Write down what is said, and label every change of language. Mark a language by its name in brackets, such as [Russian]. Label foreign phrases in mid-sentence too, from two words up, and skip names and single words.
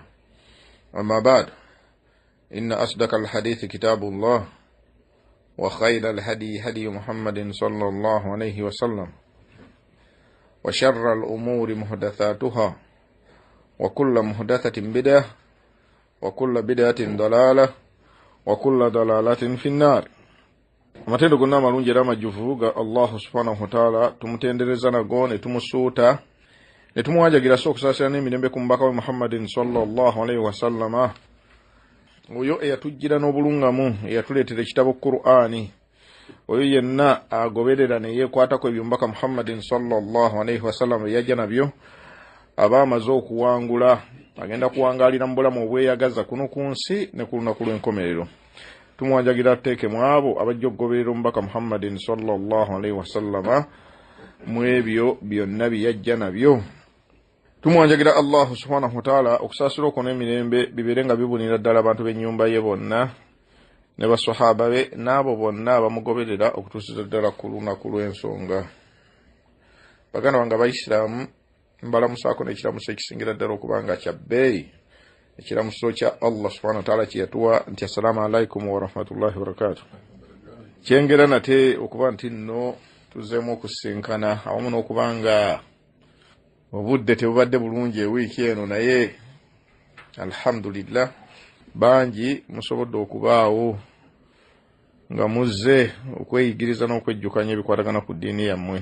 [Arabic] أما بعد، إن أصدق الحديث كتاب الله وخير الهدي هدي محمد صلى الله عليه وسلم وشر الأمور محدثاتها وكل محدثة بدعة وكل بدعة ضلالة وكل ضلالة في النار. [Ganda] Matendo gonna malungi era majuvuga [Arabic] الله سبحانه وتعالى [Ganda] tumutendereza nago ne tumusuuta ne tumuwajagira sokusasira n'emirembe ku mbaka wa Muhammadin [Arabic] صلى الله عليه وسلم [Ganda] oyo eyatujjira n'obulungamu eyatuleetera ekitabo Qur'ani oyo yenna agoberera ne yeekwatako ebyumbaka Muhammadin [Arabic] صلى الله عليه وسلم [Ganda] yajja nabyo abaamaze okuwangula agenda kuwangalira mu bulamu obweyagaza kuno ku nsi ne ku lunaku lw'enkomerero. Tumuwajagira teke mwabo abajja okugoberera omubaka Muhammadin [Arabic] صلى الله عليه وسلم [Ganda] mu ebyo byonna byajja nabyo. Tumuwajagira [Arabic] الله سبحانه وتعالى [Ganda] okusaasira okwo emirembe biberenga bibunira ddala abantu b'ennyumba ye bonna ne basahaba be n'abo bonna abamugoberera okutuusiza ddala ku lunaku lw'ensonga. Baganda bange Abaisiraamu, mbalamusaako n'ekiramuso ekisingira ddala okubanga kya bbeeyi, ekiramuso kya [Arabic] الله سبحانه وتعالى [Ganda] kyeyatuwa nti [Arabic] السلام عليكم ورحمة الله وبركاته. [Ganda] Kyengera nate okuba nti nno tuzzeemu okusinkana awamu n'okubanga obudde tebubadde bulungi ewiiki eno, naye alhamdulillah bangi musobodde okubaawo nga muzze okweyigiriza n'okwejjukanya ebikwatagana ku ddiini yammwe.